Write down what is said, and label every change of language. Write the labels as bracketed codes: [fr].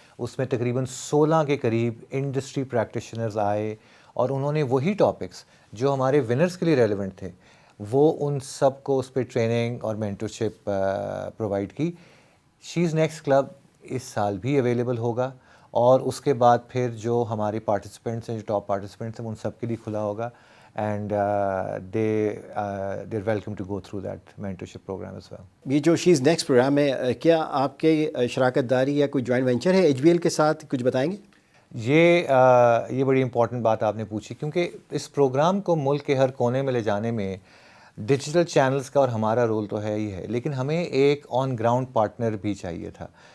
[ur] اس میں تقریباً 16 کے قریب انڈسٹری پریکٹیشنرز آئے, اور انہوں نے وہی ٹاپکس جو ہمارے ونرز کے لیے ریلیونٹ تھے وہ ان سب کو اس پہ ٹریننگ اور مینٹرشپ پرووائڈ کی. شی از نیکسٹ کلب اس سال بھی اویلیبل ہوگا, اور اس کے بعد پھر جو ہمارے پارٹیسپینٹس ہیں, جو ٹاپ پارٹیسپینٹس ہیں, ان سب کے لیے کھلا ہوگا. [en] And they welcome to go through that mentorship program as well. [ur] یہ جو شیز نیکسٹ پروگرام ہے, کیا آپ کے شراکت داری یا کوئی جوائنٹ وینچر ہے HBL کے ساتھ, کچھ بتائیں گے؟ یہ بڑی امپورٹنٹ بات آپ نے پوچھی, کیونکہ اس پروگرام کو ملک کے ہر کونے میں لے جانے میں ڈیجیٹل چینلز کا اور ہمارا رول تو ہے ہی ہے, لیکن ہمیں ایک آن گراؤنڈ پارٹنر بھی چاہیے تھا.